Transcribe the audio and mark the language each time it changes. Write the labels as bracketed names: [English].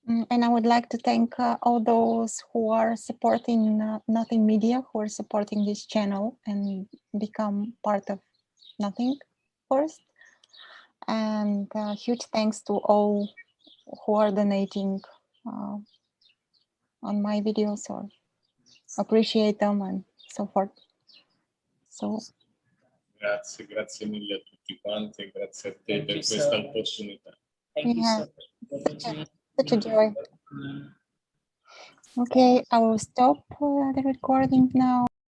[English] And I would like to thank all those who are supporting Nothing Media, who are supporting this channel and become part of Nothing first. And huge thanks to all who are donating on my videos or appreciate them and so forth. So [Italian] Grazie mille a tutti quanti e grazie a te per questa opportunità. [English] Thank you so much. Such a joy. Okay, I will stop the recording now.